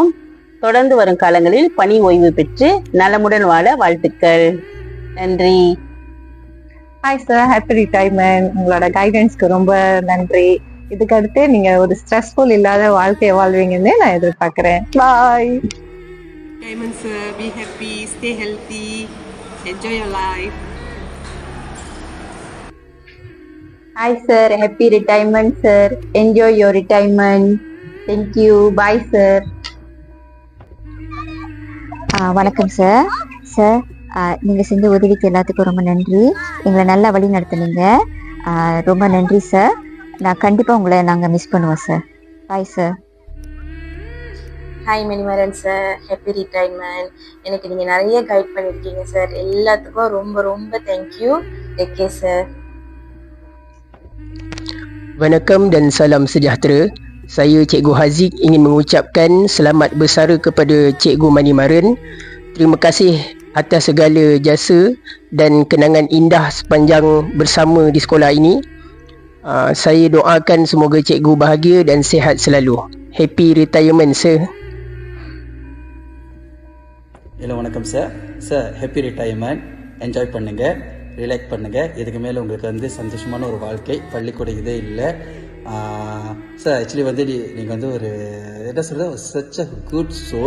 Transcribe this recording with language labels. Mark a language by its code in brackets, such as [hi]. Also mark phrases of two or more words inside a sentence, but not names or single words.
[ta] தொடர்ந்து வரும் காலங்களில் பணி ஓய்வு பெற்று நலமுடன் வாழ வாழ்த்துக்கள். நன்றி. [en] Hi sir. Happy retirement. [ta] உங்களோட கைடன்ஸ்க்கு ரொம்ப நன்றி. இதுக்கு அடுத்து நீங்க ஒரு ஸ்ட்ரெஸ்ஃபுல் இல்லாத வாழ்க்கையை வாழ்வீங்கன்னு நான் எதிர்பார்க்கிறேன். பாய். [en] Diamond sir, be happy, stay healthy, enjoy your life. Hi sir, happy retirement sir. Enjoy your retirement. Thank you. Bye sir. [ta] வணக்கம் சார். சார், நீங்கள் செஞ்ச உதவிக்கு எல்லாத்துக்கும் ரொம்ப நன்றி. எங்களை நல்லா வழி நடத்துனீங்க. ரொம்ப நன்றி சார். நான் கண்டிப்பாக உங்களை நாங்கள் மிஸ் பண்ணுவோம் சார். பாய் சார். [en] Hi Manimaran sir. Happy retirement. [ta] எனக்கு நீங்கள் நிறைய கைட் பண்ணியிருக்கீங்க சார். எல்லாத்துக்கும் ரொம்ப ரொம்ப [en] Thank you. Okay sir. [ms] Wanakkam dan salam sejahtera. Saya Cikgu Haziq ingin mengucapkan selamat bersara kepada Cikgu Manimaran. Terima kasih atas segala jasa dan kenangan indah sepanjang bersama di sekolah ini. Saya doakan semoga cikgu bahagia dan sihat selalu. [en] Happy retirement sir. Hello, [ta] வணக்கம் சார். [en] Sir, happy retirement. [ta] என்ஜாய் பண்ணுங்கள், ரிலாக்ஸ் பண்ணுங்கள். இதுக்கு மேலே உங்களுக்கு வந்து சந்தோஷமான ஒரு வாழ்க்கை. பள்ளிக்கூட இதே இல்லை சார். ஆக்சுவலி வந்து நீங்கள் வந்து ஒரு என்ன சொல்கிறது, [en] such a good soul.